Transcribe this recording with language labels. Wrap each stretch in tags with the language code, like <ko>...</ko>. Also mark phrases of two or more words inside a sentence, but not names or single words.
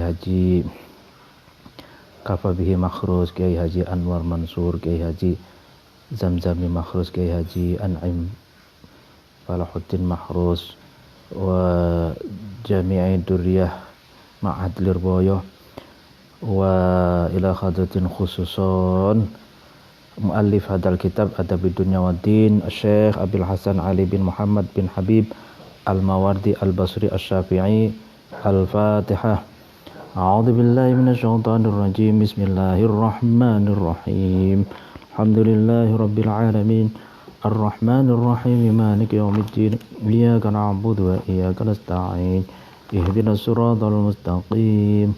<ar>Haji Kafabihi Mahrus, Kiai Haji Anwar Mansur, Kiai Haji Zamzami Mahrus, Kiai Haji An'im Falahuddin Mahrus, وجميع ذرية معهد ليربويو, وإلى حضرة خصوصا مؤلف هذا الكتاب Adabud Dunya Waddin Syekh Abil Hasan Ali bin Muhammad bin Habib Al-Mawardi Al-Basri Asy-Syafi'i. Al-Fatihah. أعوذ بالله من الشيطان الرجيم. بسم الله الرحمن الرحيم. الحمد لله رب العالمين الرحمن الرحيم مالك يوم الدين. إياك نعبد وإياك نستعين. اهدنا الصراط المستقيم.</ar>